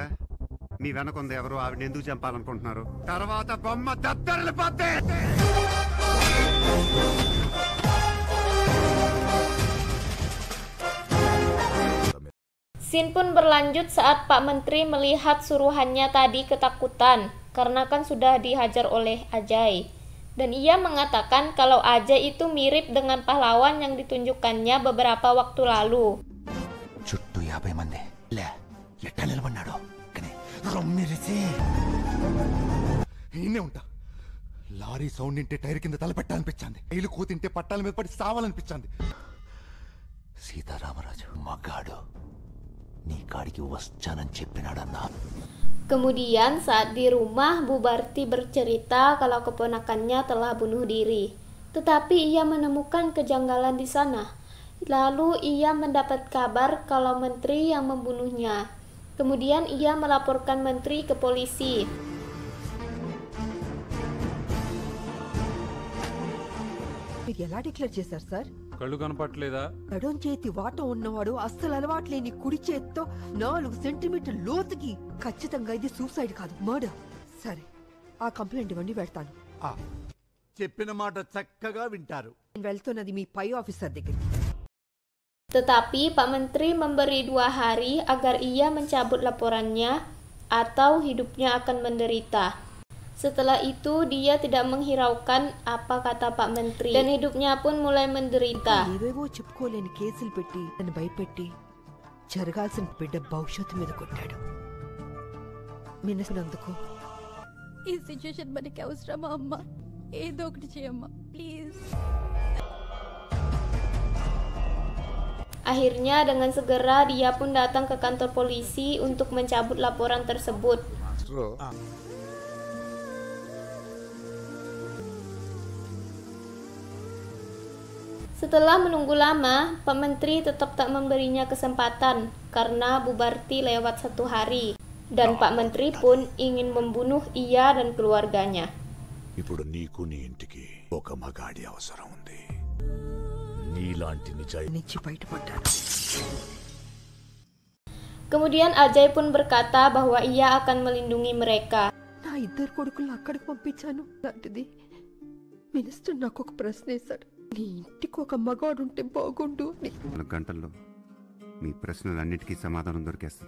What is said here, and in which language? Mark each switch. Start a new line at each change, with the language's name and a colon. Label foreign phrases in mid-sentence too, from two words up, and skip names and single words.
Telugu: మీ వెనకొంది ఎవరు, ఆవిడ ఎందుకు చంపాలనుకుంటున్నారు, తర్వాత బొమ్మ దద్దరిల్లిపోద్ది.
Indonesian: Scene pun berlanjut saat Pak Menteri melihat suruhannya tadi ketakutan karena kan sudah dihajar oleh Ajay. Dan ia mengatakan kalau Ajay itu mirip dengan pahlawan yang ditunjukkannya beberapa waktu lalu.
Telugu: చుట్టూ 50 మంది లే ఎట్టా నిలబడ్డాడు కానీ రొమ్మిరిసి ఈయనే ఉంటా. లారీ సౌండ్ వింటే టైర్ కింద తలపెట్టాలనిపించింది. రైలు కూతింటే పట్టాల మీద పడి సావాలనిపించింది. సీతారామరాజు మగాడు నీ కాడికి వచ్చానని చెప్పినాడన్నా.
Indonesian: Kemudian saat di rumah, Bu Barti bercerita kalau keponakannya telah bunuh diri. Tetapi ia menemukan kejanggalan di sana. Lalu ia mendapat kabar kalau menteri yang membunuhnya. Kemudian ia melaporkan menteri ke polisi.
Telugu: మీరు ఎలా డిక్లేర్ చేశారు సార్? కళ్ళు కనపట్లేదా? ఎడం చేతి వాటం ఉన్నవాడు అస్సలు అలవాట్లేని కుడి చేత్తో 4 సెంటీమీటర్ లోతుకి ఖచ్చితంగా ఇది సూసైడ్ కాదు, మర్డర్. సరే, ఆ కంప్లైంట్ ఇవ్వండి, వెళ్తాను. చెప్పిన మాట చక్కగా వింటారు. నేను వెళ్తున్నది మీ పై ఆఫీసర్ దగ్గరికి.
Indonesian: Tetapi Pak Menteri memberi 2 hari agar ia mencabut laporannya atau hidupnya akan menderita. Setelah itu dia tidak menghiraukan apa kata Pak Menteri dan hidupnya pun mulai menderita.
Telugu: ఏవేవో చెప్పుకోలేని కేసులు పెట్టి నన్ను భయపెట్టి జరగాల్సిన బిడ్డ భవిష్యత్తు మీద కొట్టాడు. మినసినందుకు ఈ సిచ్యుయేషన్ మనకి అవసరమా అమ్మా? ఏదో ఒకటి చేయమ్మా ప్లీజ్.
Indonesian: Akhirnya dengan segera dia pun datang ke kantor polisi untuk mencabut laporan tersebut. Setelah menunggu lama, Pak Menteri tetap tak memberinya kesempatan karena Bu Barti lewat 1 hari. Dan Pak Menteri pun ingin membunuh ia dan keluarganya.
Telugu: ఇప్పుడు నీకు నీ ఇంటికి ఒక మగాడి అవసరం ఉంది. నీలాంటి నిజాయి నుంచి బయటపడ్డాను.
Indonesian: Kemudian Ajay pun berkata bahwa ia akan melindungi mereka.
Telugu: నా 2 కొడుకులను అక్కడికి పంపించాను. లాంటిది మినిస్టర్ నాకు ఒక ప్రశ్న వేశాడు, నీ ఇంటికి ఒక మగాడుంటే బాగుండు అని. 4 గంటల్లో మీ ప్రశ్నలన్నిటికీ సమాధానం దొరికేస్తుంది.